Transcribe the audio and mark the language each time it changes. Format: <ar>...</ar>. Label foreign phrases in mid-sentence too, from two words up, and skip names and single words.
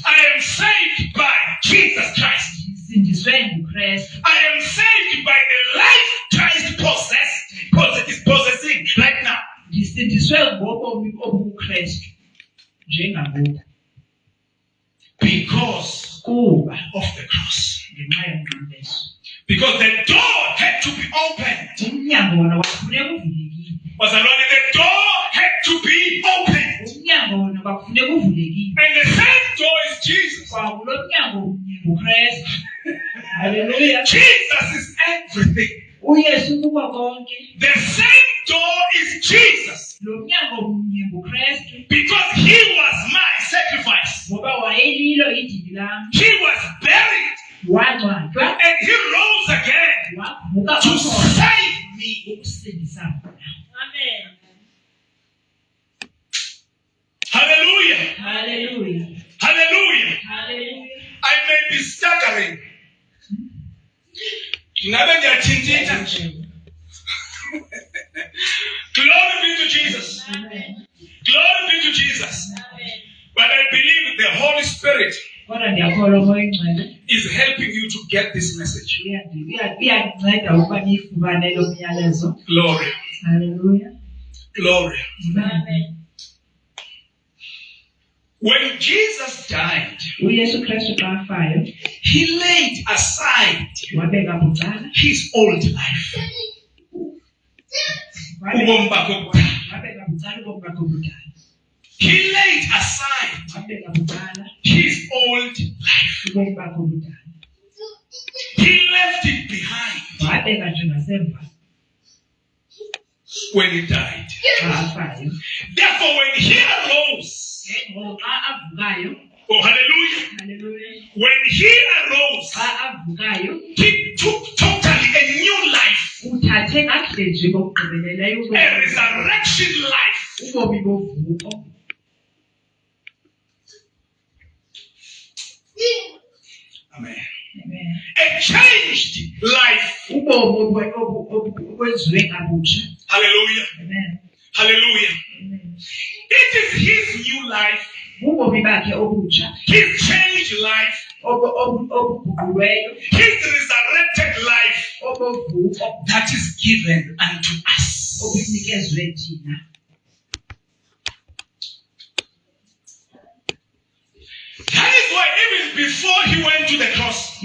<en>I am saved by Jesus Christ.</en> <xh>Ndisindiswe nguKristu.</xh> <en>I am saved by the life Christ is possessing right now.</en> <xh>Ndisindiswe ngobomi obuKristu njengangoku</xh> <en>Because</en> <xh>kuba</xh> <en>of the cross.</en> <xh>ngenxa yomnqamlezo.</xh> <en>Because the door had to be opened.</en> <xh>Umnyango wona kwakufuneka uvulekile. Bazalwane,</xh> <en>the door had to be opened.</en> <xh>Umnyango wona kwakufuneka uvulekile.</xh> <en>And the same door is Jesus.</en> <xh>Kwakulo mnyango mnye nguKristu.</xh> <en>Hallelujah. Jesus is everything.</en> <xh>uYesu kuko konke.</xh> <en>The same door is Jesus.</en> <xh>Lo mnyango mnye nguKristu</xh> <en>Because he was my sacrifice.</en> <xh>ngoba wayelilo idini lam.</xh> <en>He was buried.</en> <xh>Wangcwatywa</xh> <en>And he rose again</en> <xh>wavuka</xh> <en>to</en> <xh>kwakhona</xh> <en>save me.</en> <xh>ukusindisa mina.</xh> <en>Amen. Hallelujah. Hallelujah. Hallelujah. Hallelujah. I may be staggering.</en> <zu>Ngabe ngiyathinthitha.</zu> <en>Glory be to Jesus. Amen. Glory be to Jesus. Amen. But I believe the Holy Spirit</en> <xh>Kodwa ndiyakholwa uMoya Oyingcwele</xh> <en>is helping you to get this message.</en> <xh>iyandinceda ukuba niyifumane lo myalezo.</xh> <en>Glory. Hallelujah. Glory. Amen. When Jesus died,</en> <xh>uYesu Kristu xa afayo</xh> <en>he laid aside</en> <xh>wabeka bucala.</xh> <en>his old life.</en> <xh>Ubomi bakhe obudala. Wabeka bucala ubomi bakhe obudala.</xh> <en>He laid aside</en> <xh>Wabeka bucala</xh> <en>his old life.</en> <xh>ubomi bakhe obudala.</xh> <en>He left it behind</en> <xh>Wabeka nje ngasemva</xh> <en>when he died.</en> <xh>xa afayo.</xh> <en>Therefore, when he arose,</en> <xh>Ngoku xa avukayo.</xh> <en>oh hallelujah, Hallelujah. when he arose,</en> <xh>Xa avukayo</xh> <en>he took totally a new life,</en> <xh>uthathe kakuhle nje kokugqibeleleyo</xh> <en>a resurrection life.</en> <xh>ubomi bovuko.</xh> <en>Amen. Amen. A changed life.</en> <xh>Ubomi obwenziwe kabusha.</xh> <en>Hallelujah. Amen. Hallelujah. Amen. It is his new life,</en> <xh>Ubomi bakhe obutsha,</xh> <en>his changed life,</en> <xh>obuguquliweyo,</xh> <en>his resurrected life</en> <xh>obovuko,</xh> <en>that is given unto us.</en> <xh>obunikezwe thina.</xh> <en>That is why even before he went to the cross,</en>